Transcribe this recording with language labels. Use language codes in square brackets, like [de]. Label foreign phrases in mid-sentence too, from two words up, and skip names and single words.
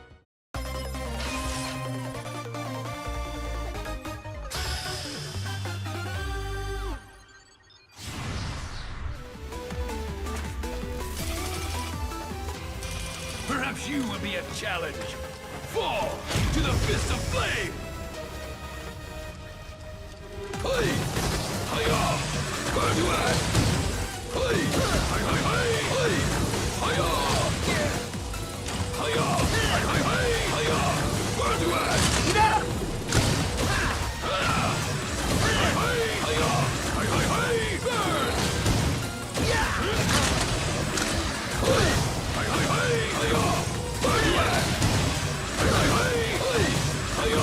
[en] Perhaps you will be a challenge. Fall to the fist of flame! Hey! Hiya! Burn to it! Hey! Hi hi hi! Hey! Hiya! Hiya! Hi hi hi! Hiya! Burn to it! Hi hi hi! Hiya! Hi hi hi! Burn! Hey! Hi hi hi! Hiya! Burn to it! Hi hi hi! Hey! Hiya!